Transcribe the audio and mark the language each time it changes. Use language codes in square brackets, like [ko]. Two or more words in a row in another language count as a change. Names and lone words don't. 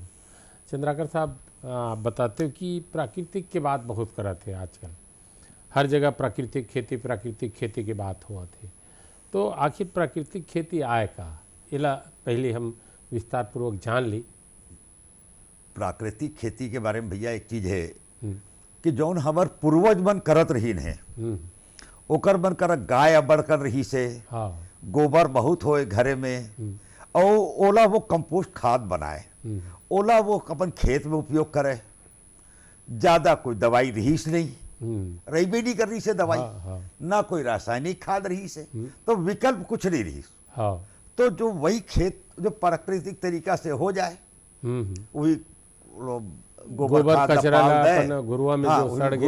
[hne] चंद्राकर साहब, आप बताते हो कि प्राकृतिक के बात बहुत करत थे आजकल, हर जगह प्राकृतिक खेती की बात हुआ थे। तो आखिर प्राकृतिक खेती आए का, इला पहले हम विस्तार पूर्वक जान ली। प्राकृतिक खेती के बारे में भैया एक चीज है कि जौन हमार पूर्वज मन करत रहीन है, ओकर मन कर गाय अबड़ कर रही से, हाँ। गोबर बहुत होए घरे में, और ओला वो कंपोस्ट खाद बनाए, ओला वो अपन खेत में उपयोग करे। ज्यादा कोई दवाई रहीस नहीं, रही भी नहीं कर रही से दवाई, हाँ। ना कोई रासायनिक खाद रही से, तो विकल्प कुछ नहीं रही। हाँ। तो जो वही खेत जो प्राकृतिक तरीका से हो जाए, वही गोबर खाद कचरा पाल दे, अपन गुरुआ में हाँ, जो सड़ गए,